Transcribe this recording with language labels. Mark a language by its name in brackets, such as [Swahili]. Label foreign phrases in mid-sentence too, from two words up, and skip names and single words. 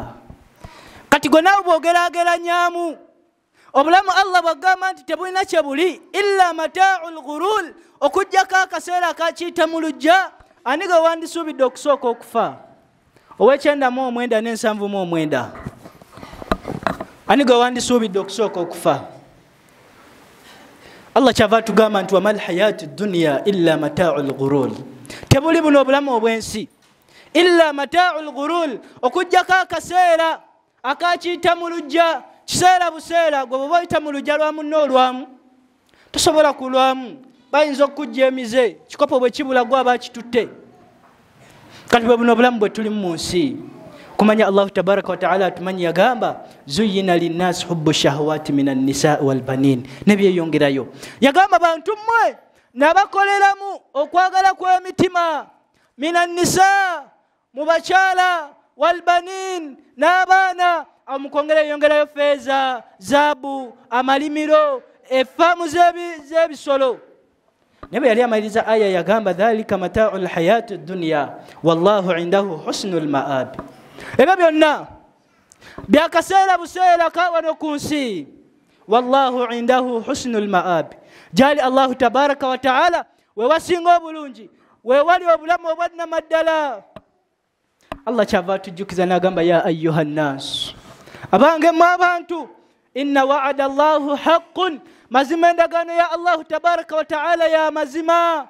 [Ganda] Kati gwe naawe bw'ogeraageranyaamu obulamu Allah bw'agamba nti tebulina kye buli [Arabic] إلا متاع الغرور, [Ganda] okujjako akaseera akakiyita mu lujja, ani gwe wandisuubidde okusooka okufa? Ow'E9 ne79. Ani gwe wandisuubidde okusooka okufa? Allah kyava tugamba nti [Arabic] وما الحياة الدنيا إلا متاع الغرور, [Ganda] tebuli buno obulamu obwensi [Arabic] إلا متاع الغرور, [Ganda] okujjako akaseera akakiyita mu lujja. Kiseera buseera gwe bwe bayita mu lujja lwamu n'olwamu tosobola kulwamu, bayinza okujja emize kikopo bwe kibula gwe aba kitutte. Kati bwe buno obulamu bwe tuli mu nsi kumanya Allah [Arabic] تبارك وتعالى [Ganda] atumanyi yagamba [Arabic] زين للناس حب الشهوات من النساء والبنين, [Ganda] nebyeyongerayo yagamba bantu mmwe nabakoleramu okwagala kw'emitima [Arabic] من النساء [Ganda] mu bakyala [Arabic] والبنين [Ganda] n'abaana amukongera yongerayo feeza zaabu amalimiro efaamu z'ebisolo. naye bwe yali amaliriza aya yagamba [Arabic] ذلك متاع الحياة الدنيا والله عنده حسن المآب, [Ganda] ebyo byonna byakaseera buseera ka wano ku nsi. [Arabic] والله عنده حسن المآب, gyali الله تبارك وتعالى [Ganda] wewasinga obulungi, wewali obulamu obwannamaddala. Allah kyava tujjukiza n'agamba [Arabic] يا أيها الناس, [Ganda] abange mu abantu, [Arabic] إن وعد الله حق, [Ganda] mazima endagaano ya Allah [Arabic] تبارك وتعالى [Ganda] ya mazima.